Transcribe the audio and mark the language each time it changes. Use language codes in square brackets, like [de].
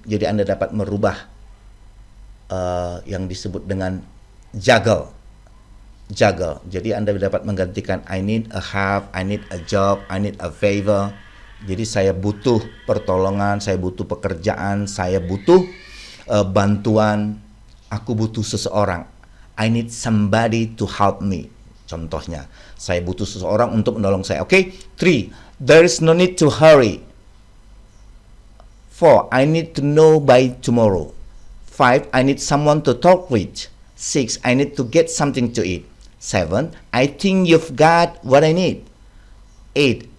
[id] Jadi Anda dapat merubah yang disebut dengan juggle. Jadi Anda dapat menggantikan [en] I need a help, I need a job, I need a favor. [id] Jadi saya butuh pertolongan, saya butuh pekerjaan, saya butuh bantuan, aku butuh seseorang. [en] I need somebody to help me. [id] Contohnya, saya butuh seseorang untuk menolong saya. Oke. 3. [en] There is no need to hurry. 4. I need to know by tomorrow. 5. I need someone to talk with. 6. I need to get something to eat. 7. I think you've got what I need. 8.